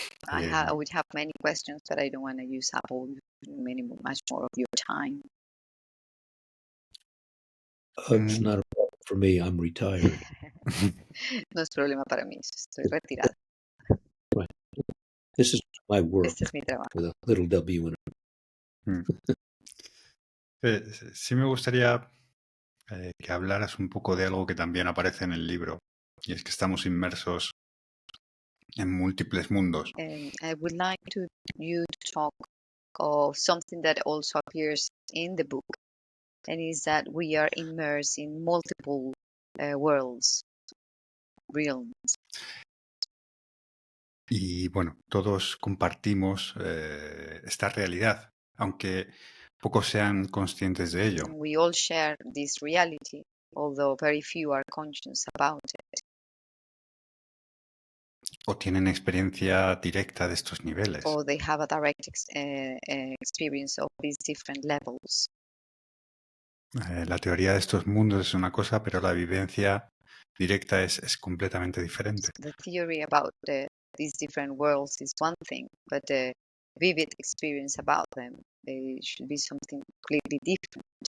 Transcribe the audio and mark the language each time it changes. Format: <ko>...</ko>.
<en>I would have many questions, but I don't want to use up much more of your time. It's not a problem for me. I'm retired.</en> <es>No es problema para mí, estoy retirada.</es> <en>Right. This is my work</en> <es>Este es mi trabajo.</es> <en>with a little W in it.</en> <es>Sí me gustaría que hablaras un poco de algo que también aparece en el libro, y es que estamos inmersos en múltiples mundos.</es> <en>I would like you to talk of something that also appears in the book, and is that we are immersed in multiple worlds, realms.</en> <es>Y bueno, todos compartimos esta realidad, aunque pocos sean conscientes de ello.</es> <en>We all share this reality, although very few are conscious about it.</en> <es>O tienen experiencia directa de estos niveles.</es> <en>Or they have a direct experience of these different levels.</en> <es>La teoría de estos mundos es una cosa, pero la vivencia directa es completamente diferente.</es> <en>The theory about these different worlds is one thing, but the vivid experience about them, they should be something completely different.</en>